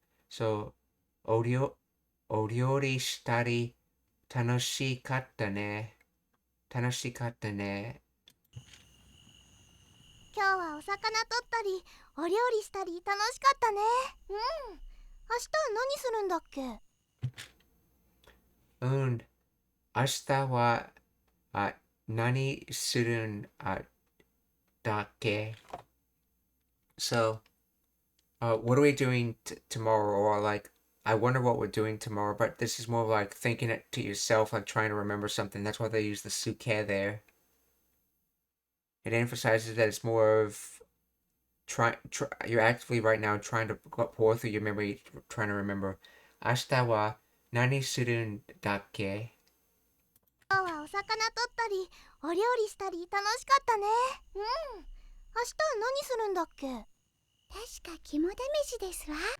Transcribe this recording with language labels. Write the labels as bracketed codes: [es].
[ja] So, お料理したり楽しかったね。楽しかったね。今日はお魚取ったりお料理したり楽しかったね。うん。明日何するんだっけ？明日は何するんだっけ [en] So, what are we doing tomorrow? Or like, I wonder what we're doing tomorrow, but this is more like thinking it to yourself, like trying to remember something. That's why they use the suke there. It emphasizes that it's more of you're actively right now trying to pour through your memory, trying to remember. [ja] 明日は何するんだっけ？今日はお魚取ったりお料理したり楽しかったね。うん。明日何するんだっけ？確か肝試しですわ。